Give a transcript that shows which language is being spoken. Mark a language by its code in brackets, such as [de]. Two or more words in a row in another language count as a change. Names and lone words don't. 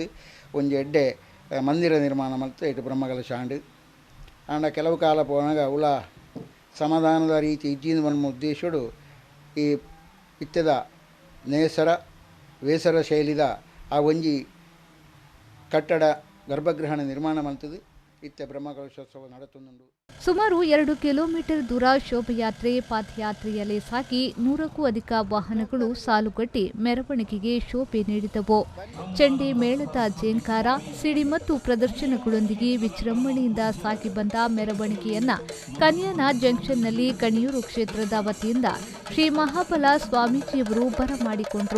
[tcy] ಒಂಜಿ ಎಡ್ಡೆ ಮಂದಿರ ನಿರ್ಮಾಣ ಮಲ್ತು ಇಟ್ಟು ಬ್ರಹ್ಮಕಲಶ ಆಂಡು ಆಂಡ ಕೆಲವು ಕಾಲ ಪೋನಾಗ ಉಳ ಸಮಾಧಾನದ ರೀತಿ ಇಜ್ಜಿನ ಬನ್ಮ ಉದ್ದೇಶಡು ಈ ಇತ್ತೆದ ನೇಸರ ವೇಸರ ಶೈಲಿದ ಆ ಒಂಜಿ ಕಟ್ಟಡ ಗರ್ಭಗೃಹಣ ನಿರ್ಮಾಣ ಮಲ್ತದು. ಇತ್ತೆ ಬ್ರಹ್ಮಕಲಶೋತ್ಸವ ನಡೆತುಂಡು. [kn] ಸುಮಾರು 2 ಕಿಲೋಮೀಟರ್ ದೂರ ಶೋಭಯಾತ್ರೆ ಪಾದಯಾತ್ರೆಯಲ್ಲಿ ಸಾಗಿ 100ಕ್ಕೂ ಅಧಿಕ ವಾಹನಗಳು ಸಾಲುಗಟ್ಟಿ ಮೆರವಣಿಗೆಗೆ ಶೋಭೆ ನೀಡಿದವು. ಚಂಡಿ ಮೇಳದ ಜೇಂಕಾರ ಸಿಡಿ ಮತ್ತು ಪ್ರದರ್ಶನಗಳೊಂದಿಗೆ ವಿಜೃಂಭಣೆಯಿಂದ ಸಾಗಿ ಬಂದ ಮೆರವಣಿಗೆಯನ್ನ ಕನ್ಯಾನ ಜಂಕ್ಷನ್ನಲ್ಲಿ ಕಣಿಯೂರು ಕ್ಷೇತ್ರದ ವತಿಯಿಂದ ಶ್ರೀ ಮಹಾಬಲ ಸ್ವಾಮೀಜಿಯವರು ಬರಮಾಡಿಕೊಂಡರು.